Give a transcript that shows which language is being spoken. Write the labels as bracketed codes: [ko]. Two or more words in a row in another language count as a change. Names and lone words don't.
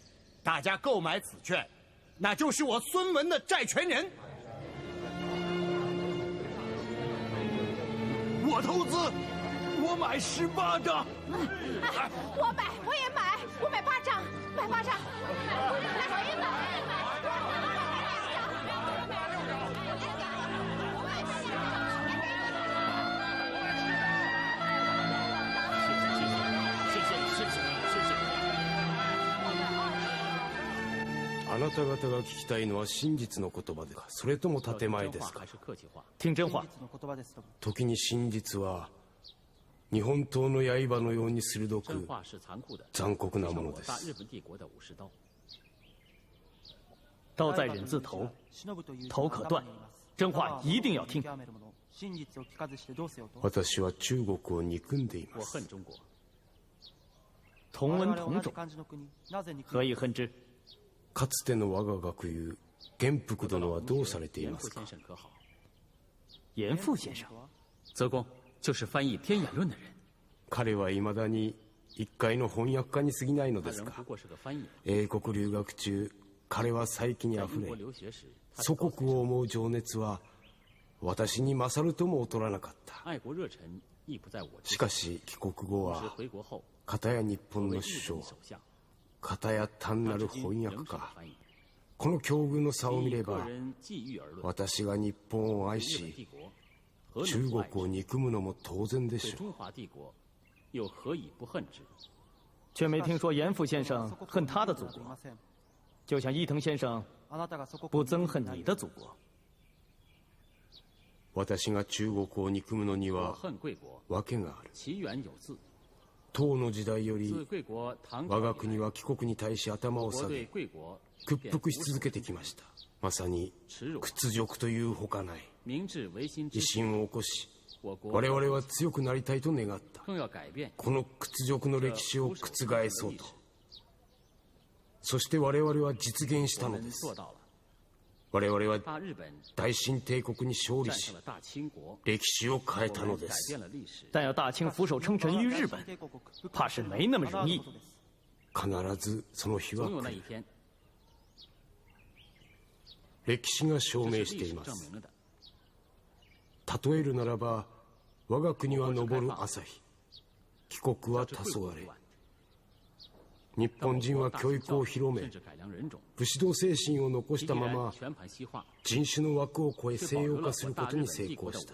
[zh] 大家购买此券，那就是我孙文的债权人。我投资，我买18张。我买，我也买，我买8张，买8张。我也买。 [ja] あなた方が聞きたいのは真実の言葉ですか、それとも建前ですか。 [zh] 听真话。 [ja] 時に真実は日本刀の刃のように鋭く残酷なものです。 [zh] 刀在人字头，头可断，真话一定要听。 [ja] 私は中国を憎んでいます。 [zh] 同文同种，何以恨之？ [ja] かつての我が学友元福殿はどうされていますか。 [zh] 严复先生，泽公就是翻译《天演论》的人。 [ja] 彼は未だに一回の翻訳家に過ぎないのですか。英国留学中、彼は才気にあふれ、祖国を思う情熱は私に勝るとも劣らなかった。しかし帰国後は片や日本の首相、片や単なる翻訳家。この境遇の差を見れば、私が日本を愛し中国を憎むのも当然でしょう。 [zh] 却没听说严复先生恨他的祖国，就像伊藤先生不憎恨你的祖国。 [ja] 私が中国を憎むのには訳がある。唐の時代より我が国は貴国に対し頭を下げ屈服し続けてきました。まさに屈辱というほかない。維新を起こし我々は強くなりたいと願った。この屈辱の歴史を覆そうと。そして我々は実現したのです。我々は大清帝国に勝利し歴史を変えたのです。 [zh] 但要大清俯首称臣于日本，怕是没那么容易。 [ja] 必ずその日は来る。歴史が証明しています。例えるならば、我が国は昇る朝日、帰国は黄昏。日本人は教育を広め、武士道精神を残したまま人種の枠を超え西洋化することに成功した。